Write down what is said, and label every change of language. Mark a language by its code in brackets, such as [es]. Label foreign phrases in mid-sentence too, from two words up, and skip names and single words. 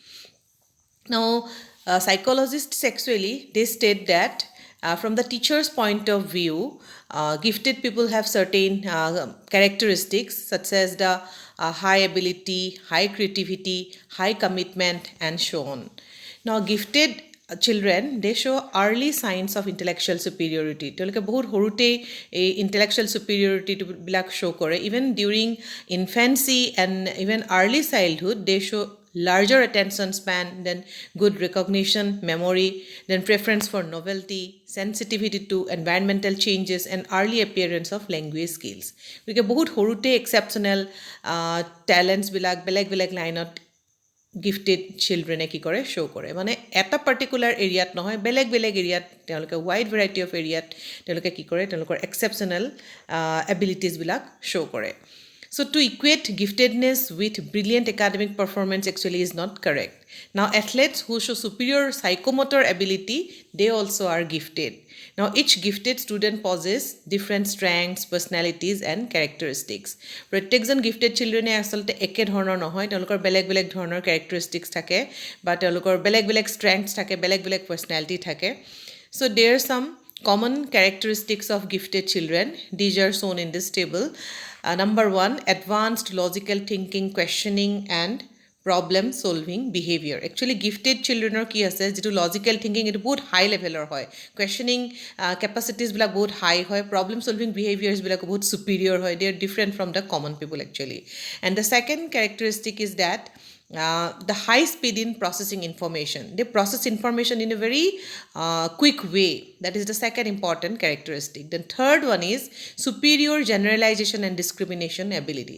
[en] Now, psychologists actually they state that from the teacher's point of view, gifted people have certain characteristics such as the high ability, high creativity, high commitment, and so on. Now, gifted children they show early signs of intellectual superiority. [as] তেওঁলোকে বহুত সৰুতেই এই [en] intellectual superiority [as] বিলাক show কৰে. [en] Even during infancy and even early childhood, they show larger attention span, then good recognition, memory, then preference for novelty, sensitivity to environmental changes, and early appearance of language skills. [as] গতিকে বহুত সৰুতে [en] exceptional talents [as] বিলাক বেলেগ বেলেগ লাইনত [en] gifted children [as] কি কৰে শ্ব' কৰে মানে এটা [en] particular area [as] নহয় বেলেগ বেলেগ এৰিয়াত তেওঁলোকে [en] wide variety of area [as] তেওঁলোকে কি কৰে তেওঁলোকৰ [en] exceptional abilities [as] শ্ব' কৰে [en] So to equate giftedness with brilliant academic performance actually is not correct. Now athletes who show superior psychomotor ability, they also are gifted. Now each gifted student possesses different strengths, personalities and characteristics. [as] প্ৰত্যেকজন [en] gifted children [as] আচলতে একে ধৰণৰ নহয় তেওঁলোকৰ বেলেগ বেলেগ ধৰণৰ characteristics থাকে বা তেওঁলোকৰ বেলেগ বেলেগ strengths থাকে বেলেগ বেলেগ personality থাকে. [en] So there are some common characteristics of gifted children. These are shown in this table. Number 1, advanced logical thinking, questioning and problem solving behavior. Actually gifted children [as] কি আছে যেটো [en] logical thinking [as] এটা বহুত [en] high levelৰ [as] হয় [en] questioning capacities [as] বিলাক বহুত high হয় [en] problem solving behaviors [as] বিলাক বহুত superior হয়. [en] They are different from the common people actually. And the second characteristic is that the high speed in processing information. They process information in a very quick way. That is the second important characteristic. The third one is superior generalization and discrimination ability.